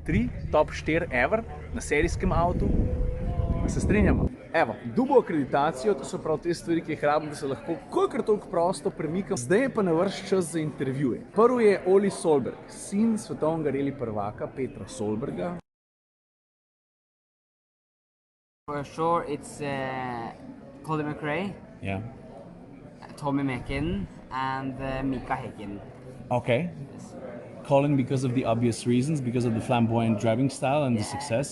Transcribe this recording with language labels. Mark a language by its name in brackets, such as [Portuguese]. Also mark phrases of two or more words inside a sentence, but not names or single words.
[Slovenian] 3, [English] top 4 ever [Slovenian] na serijskem avtu. Se strinjamo? Evo, dubo akreditacijo, to so prav te stvari, ki jih rabim, da se lahko kolikor toliko prosto premikam. Zdaj je pa na vrst čas za intervjuje. Prvi je Oli Solberg, sin svetovnega reli prvaka Petra Solberga. [English] For sure, it's Colin McRae, Yeah. Tommy Mäkin, and Mika Häkkinen. Okay. Yes. Colin because of the obvious reasons, because of the flamboyant driving style and the success.